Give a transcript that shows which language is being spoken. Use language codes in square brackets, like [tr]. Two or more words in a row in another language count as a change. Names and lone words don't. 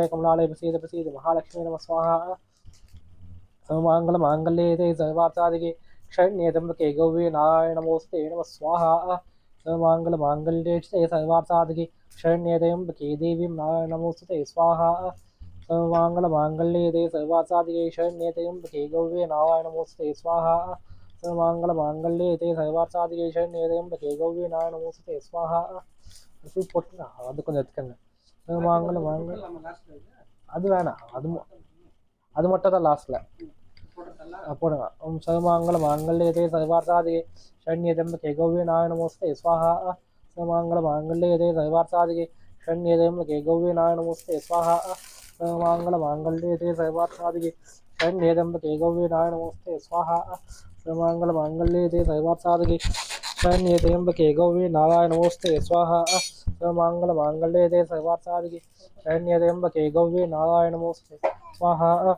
[sa] कमलालय प्रसीद प्रसीद महालक्ष्मी नमः स्वाहा सर्वमंगल मांगल्ये ते सर्वार्थसाधिके शरण्ये त्र्यंबके गौरी नारायण नमोस्ते नमः स्वाहा सर्वमंगल मांगल्ये शिवे सर्वार्थ साधके शरण्ये त्र्यंबके देवी नारायणी नमोस्तुते स्वाहा सर्वमंगल मांगल्ये देवी सर्वार्थ साधके शरण्ये त्र्यंबके गौरी नारायणी नमोस्तुते स्वाहा सर्वमंगल मांगल्ये देवी सर्वार्थ साधके शरण्ये त्र्यंबके गौरी नारायणी नमोस्तुते स्वाहा [ta] அது கொஞ்சம் எடுத்துக்கங்க [sa] सर्वमंगल मांगल्ये [ta] அது வேணாம் அது மட்டும் தான் லாஸ்ட்ல போடுங்க [sa] ओम् सर्वमंगल मांगल्ये देवी सर्वार्थ साधके शरण्ये त्र्यंबके गौरी नारायणी नमोस्तुते स्वाहा सर्वमंगल मांगल्ये देवी सर्वार्थ साधके शरण्ये त्र्यंबके गौरी नारायणी नमोस्तुते स्वाहा सर्वमंगल मांगल्ये देवी सर्वार्थ साधके शरण्ये त्र्यंबके गौरी नारायणी नमोस्तुते स्वाहा सर्वमंगल मांगल्ये देवी सर्वार्थ साधके शरण्ये त्र्यंबके गौरी नारायणी नमोस्तुते स्वाहा सर्वमंगल मांगल्ये देवी सर्वार्थ साधके शरण्ये त्र्यंबके गौरी नारायणी नमोस्तुते स्वाहा